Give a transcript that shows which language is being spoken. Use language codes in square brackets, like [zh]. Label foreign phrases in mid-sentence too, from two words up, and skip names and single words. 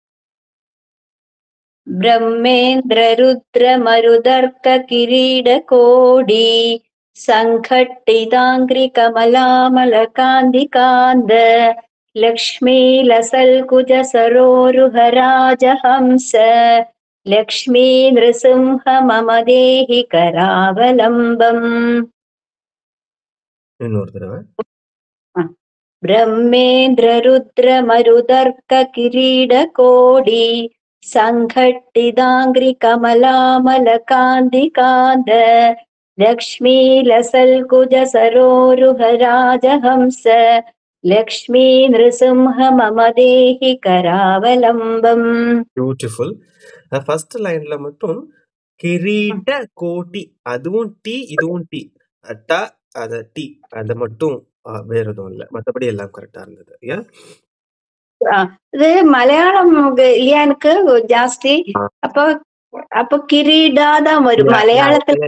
[sa] ब्रह्मेन्द्र रुद्र मरुदर्क किरीट कोटि सङ्घट्टिताङ्घ्रि कमलामल कान्ति कान्त लक्ष्मी लसत् कुच सरोरुह राजहंस लक्ष्मी नृसिंह मम देहि करावलम्बम्. [ta] இன்னொரு தடவை. [sa] ब्रह्मेन्द्ररुद्रमरुदर्ककिरीटकोटि सङ्घट्टिदाङ्घ्रिकमलामलकान्तिकान्त लक्ष्मीलसल्कुजसरोरुहराजहंस लक्ष्मी नृसिंह मम देहि करावलम्बम्. [ta] பியூட்டிஃபுல். [en] first lineல [ta] மட்டும் கிரீட கோட்டி, அதுவும் டி இதுவும் டி, ட அது டி, அது மட்டும் வேற எதுவும் இல்லை, மற்றபடி எல்லாம் கரெக்டா இருந்தது. ஏன் இது மலையாளம் இல்லையா எனக்கு ஜாஸ்தி, அப்ப கிரீடா தான் வரும் மலையாளத்துல.